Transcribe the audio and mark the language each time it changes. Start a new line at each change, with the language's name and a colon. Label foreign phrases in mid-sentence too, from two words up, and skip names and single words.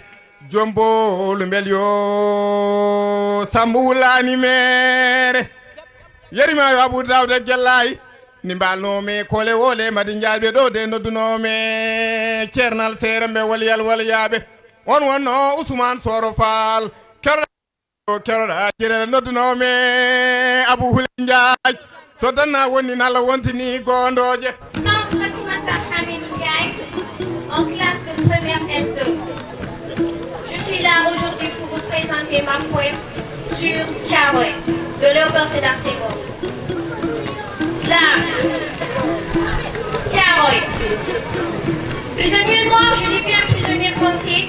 Fula: jombo lumbel yo sambulani mere yerima yo Abou Dawda Jellay ni mbalno me kole wole madi njaabe do de nodduno me cernal serembe waliyal waliyabe on wonno Ousmane Soro Fall kerada jere nodduno me Abou Hule Njaaj so danna woni nala wontini gondoje
French: non Fatimata Hamidou Ndiaye en classe de première L2. Je suis là aujourd'hui pour vous présenter ma poème sur Thiaroye de Léopold Sédar Senghor. Slam. Thiaroye. Prisonnier noir, je dis bien prisonnier politique.